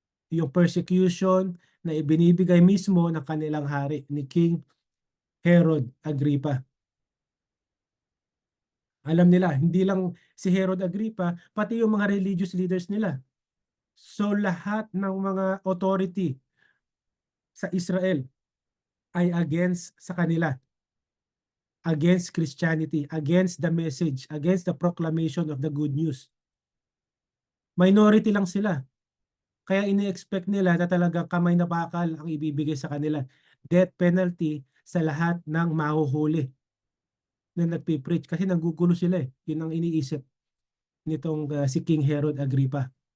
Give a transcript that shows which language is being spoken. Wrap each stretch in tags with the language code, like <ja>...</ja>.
<tl>Yung persecution na ibinibigay mismo ng kanilang hari ni King Herod Agrippa. Alam nila, hindi lang si Herod Agrippa, pati yung mga religious leaders nila. So lahat ng mga authority sa Israel ay against sa kanila.</tl> <en>Against Christianity, against the message, against the proclamation of the good news.</en> <tl>Minority lang sila. Kaya ini-expect nila na talagang kamay na bakal ang ibibigay sa kanila.</tl> <en>Death penalty</en> <tl>sa lahat ng mahuhuli na nagpipreach. Kasi nanggugulo sila eh. Yun ang iniisip nitong si King Herod Agrippa.</tl>